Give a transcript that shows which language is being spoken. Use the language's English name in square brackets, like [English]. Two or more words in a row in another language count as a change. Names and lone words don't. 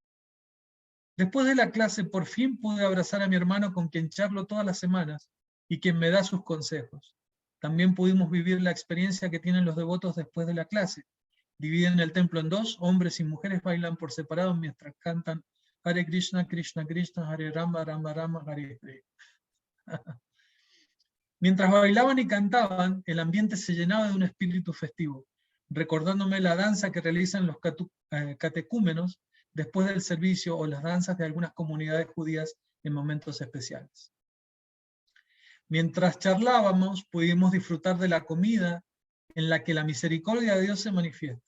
[Spanish] Después de la clase, por fin pude abrazar a mi hermano con quien charlo todas las semanas y quien me da sus consejos. También pudimos vivir la experiencia que tienen los devotos después de la clase. Dividen el templo en 2, hombres y mujeres bailan por separado mientras cantan [Sanskrit] Hare Krishna, Krishna Krishna, Hare Rama, Rama Rama, Hare Hare. [Spanish] Mientras bailaban y cantaban, el ambiente se llenaba de un espíritu festivo, recordándome la danza que realizan los catecúmenos después del servicio o las danzas de algunas comunidades judías en momentos especiales. Mientras charlábamos, pudimos disfrutar de la comida en la que la misericordia de Dios se manifiesta.